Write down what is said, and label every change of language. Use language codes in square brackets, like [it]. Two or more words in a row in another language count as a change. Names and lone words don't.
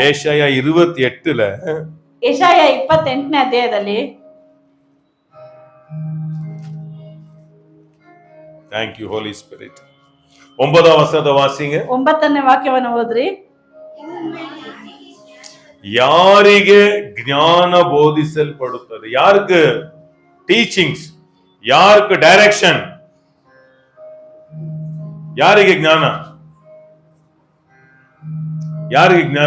[ta] ஏசாயா 28ல [kn] ಯೆಶಾಯ 28ನೇ ಅಧ್ಯಾಯದಲ್ಲಿ [en] Thank you Holy Spirit. [ta] 9வது வசனத்தை வாசிங்க. [kn] 9ನೇ ವಾಕ್ಯವನ್ನು ಓದ್ರಿ. ಯಾರಿಗೆ ಜ್ಞಾನ ಬೋಧಿಸಲ್ಪಡುತ್ತದೆ? ಯಾருக்கு ಟೀಚಿಂಗ್ಸ್? ಯಾருக்கு ಡೈರೆಕ್ಷನ್? ಯಾರಿಗೆ ಜ್ಞಾನ? ಯಾರಿಗೆ ಜ್ಞಾನ?